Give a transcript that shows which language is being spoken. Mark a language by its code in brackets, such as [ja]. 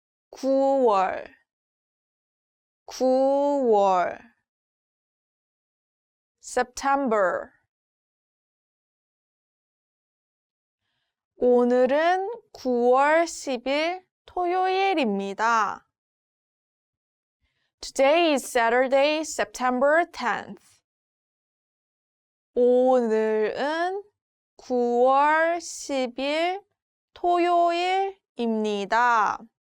[ko] 9월, 9월, September. 오늘은 9월 10일 토요일입니다. [en] Today is Saturday, September 10th. [ko] 오늘은 9월 10일 토요일입니다.